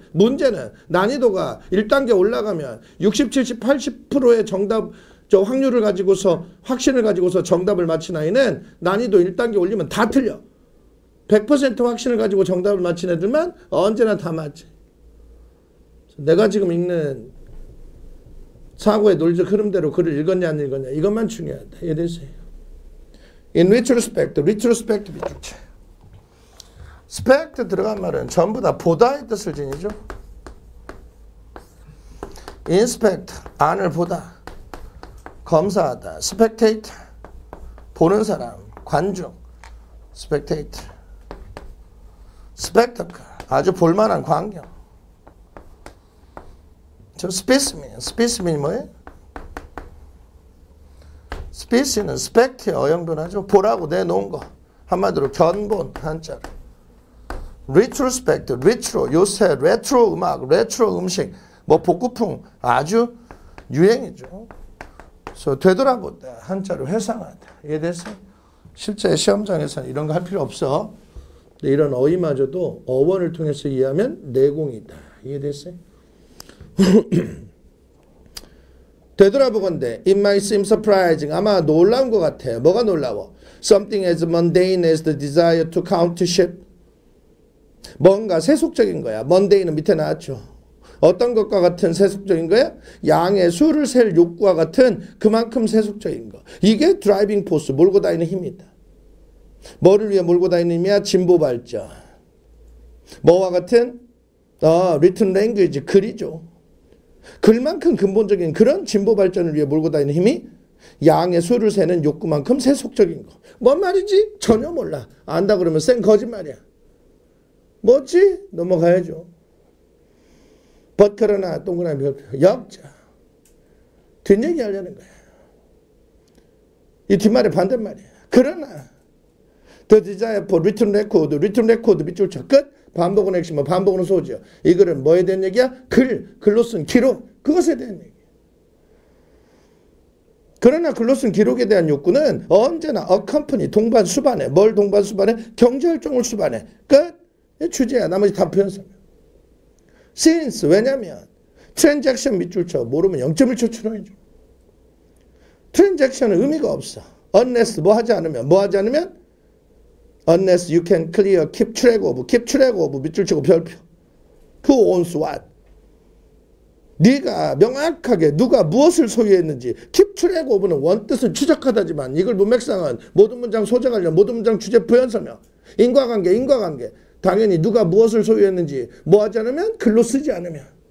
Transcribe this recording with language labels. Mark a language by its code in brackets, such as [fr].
[ko] 문제는 난이도가 1단계 올라가면 60, 70, 80%의 정답 확률을 가지고서 확신을 가지고서 정답을 맞힌 아이는 난이도 1단계 올리면 다 틀려. 100% 확신을 가지고 정답을 맞힌 애들만 언제나 다 맞지. 내가 지금 읽는 사고의 논리적 흐름대로 글을 읽었냐 안 읽었냐 이것만 중요하다. 이해되세요? [en] In retrospect, retrospect [ko] 비주체. spect 들어간 말은 전부 다 보다의 뜻을 지니죠. inspect, 안을 보다. 검사하다. spectate, 보는 사람, 관중. spectate. spectacle, 아주 볼만한 광경. 저 specimen, specimen이 뭐예요? 스피시는 스펙트의 어영변하죠. 보라고 내놓은 거. 한마디로 견본 한자로. 리트로스펙트, 리트로, 요새 레트로 음악, 레트로 음식, 뭐 복고풍 아주 유행이죠. 그래서 되돌아보다 한자로 회상하다. 이해됐어요? 실제 시험장에서는 이런 거 할 필요 없어. 이런 어휘마저도 어원을 통해서 이해하면 내공이다. 이해됐어요? 되돌아보건대 [en] It might seem surprising. [ko] 아마 놀라운 것 같아요. 뭐가 놀라워? [en] Something as mundane as the desire to count sheep. [ko] 뭔가 세속적인 거야. mundane은 밑에 나왔죠. 어떤 것과 같은 세속적인 거야? 양의 수를 셀 욕구와 같은 그만큼 세속적인 거. 이게 드라이빙 포스, 몰고 다니는 힘이다. 뭐를 위해 몰고 다니는 힘이야? 진보 발전. 뭐와 같은? [en] written language, [ko] 글이죠. 글만큼 근본적인 그런 진보 발전을 위해 몰고 다니는 힘이 양의 수를 세는 욕구만큼 세속적인 거. 뭔 말이지? 전혀 몰라. 안다 그러면 쌩 거짓말이야. 뭐지? 넘어가야죠. but 그러나 동그라미 별표 역자. 뒷얘기 하려는 거야. 이 뒷말의 반대말이야. 그러나 [en] the desire for written record [ko] 밑줄 쳐 끝. 반복은 핵심은 반복은 소지요. 이 글은 뭐에 대한 얘기야? 글로 쓴 기록. 그것에 대한 얘기. 그러나 글로 쓴 기록에 대한 욕구는 언제나 accompany 동반 수반해. 뭘 동반 수반해? 경제활동을 수반해. 끝. 주제야. 나머지 다 표현 설명. since 왜냐면 transaction 밑줄 쳐. 모르면 0.1초 추론해줘. transaction은 의미가 없어. [en] unless [ko] 뭐 하지 않으면 [en] unless you can clear, keep track of [ko] 밑줄 치고 별표. [en] Who owns what? [ko] 네가 명확하게 누가 무엇을 소유했는지 keep track of는 원뜻은 추적하다지만 이걸 문맥상은 모든 문장 소재 관련, 모든 문장 주제 부연 설명. 인과관계. 당연히 누가 무엇을 소유했는지 뭐 하지 않으면 글로 쓰지 않으면.